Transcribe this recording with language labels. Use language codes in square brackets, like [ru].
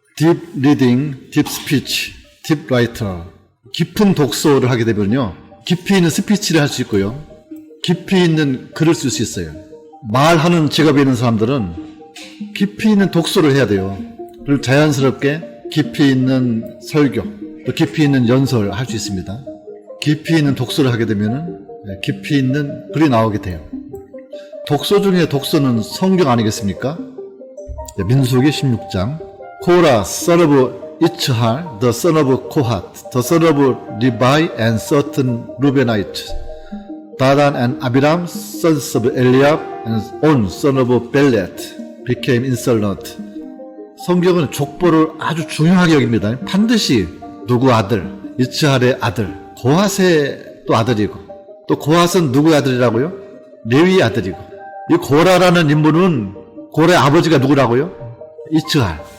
[en] Deep reading, deep speech, deep writer. [ko] 깊은 독서를 하게 되면요, 깊이 있는 스피치를 할 수 있고요, 깊이 있는 글을 쓸 수 있어요. 말하는 직업에 있는 사람들은 깊이 있는 독서를 해야 돼요. 그리고 자연스럽게 깊이 있는 설교, 또 깊이 있는 연설을 할 수 있습니다. 깊이 있는 독서를 하게 되면 깊이 있는 글이 나오게 돼요. 독서 중에 독서는 성경 아니겠습니까? 민수기 16장. [en] 코라, son of 이츠할, the son of Kohath, the son of Levi and certain Reubenites, Dadan and Abiram, sons of Eliab, and On, son of Belet, became insolent. [ko] 성경은 족보를 아주 중요하게 여깁니다. 반드시 누구 아들, 이츠할의 아들, 고핫의 또 아들이고, 또 고핫은 누구의 아들이라고요? 레위의 아들이고, 이 고라라는 인물은 고라의 아버지가 누구라고요? 이츠할.